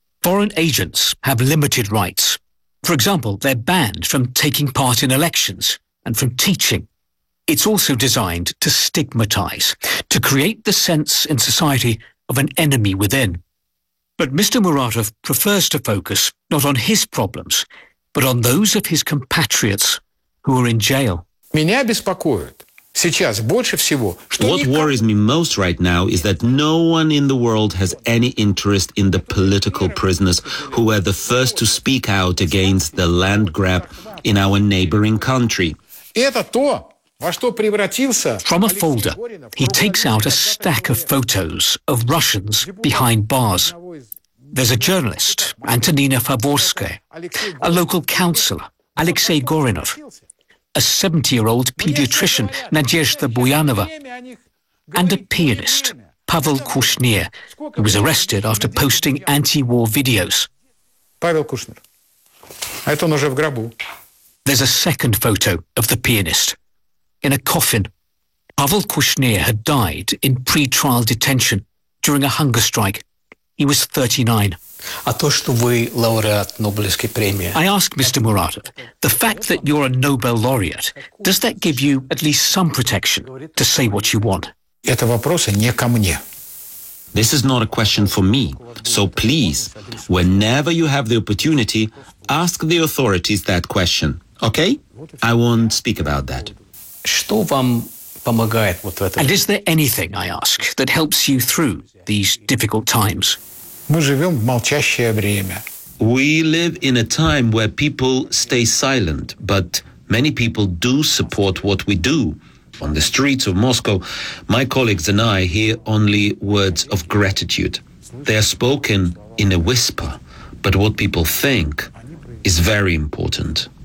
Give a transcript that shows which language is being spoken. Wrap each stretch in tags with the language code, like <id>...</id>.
<en>Foreign agents have limited rights. For example, they're banned from taking part in elections and from teaching. It's also designed to stigmatize, to create the sense in society of an enemy within. But Mr. Muratov prefers to focus not on his problems, but on those of his compatriots who are in jail.</en> <ru>Меня беспокоит сейчас больше всего, что...</ru> <en>What worries me most right now is that no one in the world has any interest in the political prisoners who were the first to speak out against the land grab in our neighboring country.</en> <ru>Это то, во что превратился...</ru> <en>From a folder, he takes out a stack of photos of Russians behind bars. There's a journalist, Антонина Фаворская, a local councillor, Алексей Горинов, a 70-year-old pediatrician, Надежда Буянова, and a pianist, Павел Кушнир, who was arrested after posting anti-war videos.</en> <ru>Павел Кушнир. Это он уже в гробу.</ru> <en>There's a second photo of the pianist, in a coffin. Павел Кушнир had died in pre-trial detention during a hunger strike. He was 39.</en> <ru>А то, что вы лауреат Нобелевской премии...</ru> <en>I ask Mr. Muratov, the fact that you're a Nobel laureate, does that give you at least some protection to say what you want?</en> <ru>Это вопрос не ко мне.</ru> <en>This is not a question for me. So please, whenever you have the opportunity, ask the authorities that question. Okay? I won't speak about that.</en> <ru>Что вам помогает вот в этом?</ru> <en>And is there anything, I ask, that helps you through these difficult times?</en> <ru>Мы живем в молчащее время.</ru> <en>We live in a time where people stay silent, but many people do support what we do. On the streets of Moscow, my colleagues and I hear only words of gratitude. They are spoken in a whisper, but what people think is very important.</en>